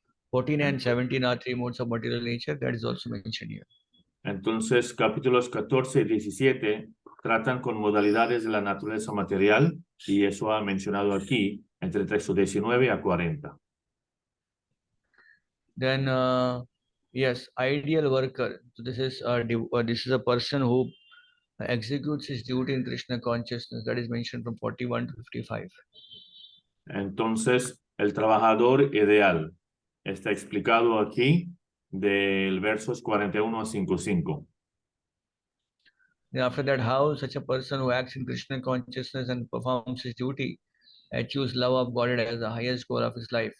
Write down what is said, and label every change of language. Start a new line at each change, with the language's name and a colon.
English: 14 and 17 are 3 modes of material nature. That is also mentioned here.
Spanish: Entonces, capítulos 14 y 17 tratan con modalidades de la naturaleza material y eso ha mencionado aquí entre el texto 19 a 40.
English: Then, yes, ideal worker. So this is a person who executes his duty in Krishna consciousness. That is mentioned from 41 to 55.
Spanish: Entonces, el trabajador ideal está explicado aquí del versos 41 a 55.
English: Then after that, how such a person who acts in Krishna consciousness and performs his duty achieves love of God as the highest goal of his life.